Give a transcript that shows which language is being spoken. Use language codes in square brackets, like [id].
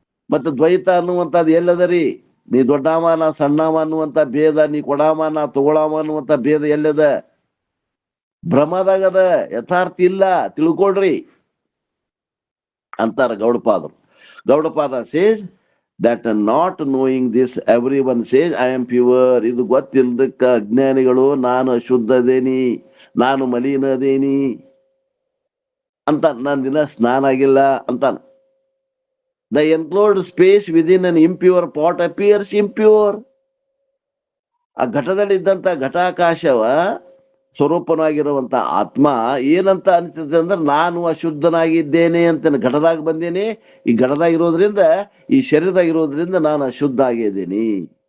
[kn] ಮತ್ತು ದ್ವೈತ ಅನ್ನುವಂಥದ್ದು ಎಲ್ಲದರಿ? ನೀ ದೊಡ್ಡವ ನಾ ಸಣ್ಣವ ಅನ್ನುವಂಥ ಭೇದ, ನೀ ಕೊಡಾಮ ನಾ ತಗೊಳಾಮ ಅನ್ನುವಂಥ ಭೇದ ಎಲ್ಲದ? ಭ್ರಮದಾಗದ, ಯಥಾರ್ಥ ಇಲ್ಲ, ತಿಳ್ಕೊಳ್ರಿ ಅಂತಾರ ಗೌಡಪಾದರು. [en] Gaudapada says that not knowing this everyone says I am pure. [kn] ಇದು ಗೊತ್ತಿಲ್ಲದಕ್ಕ ಅಜ್ಞಾನಿಗಳು ನಾನು ಅಶುದ್ಧದೇನಿ, ನಾನು ಮಲಿನ ಅದೇನಿ ಅಂತ, ನಾನು ದಿನ ಸ್ನಾನ ಆಗಿಲ್ಲ ಅಂತಾನ. [en] The enclosed space within an impure pot appears impure. [kn] ಆ ಘಟದಲ್ಲಿ ಇದ್ದಂತ ಘಟಾಕಾಶವ ಸ್ವರೂಪನಾಗಿರುವಂತ ಆತ್ಮ ಏನಂತ ಅನಿಸ್ತದೆ ಅಂದ್ರೆ, ನಾನು ಅಶುದ್ಧನಾಗಿದ್ದೇನೆ ಅಂತ. ಘಟದಾಗ ಬಂದೇನೆ, ಈ ಘಟದಾಗಿರೋದ್ರಿಂದ, ಈ ಶರೀರದಾಗಿರೋದ್ರಿಂದ ನಾನು ಅಶುದ್ಧ ಆಗಿದ್ದೇನೆ.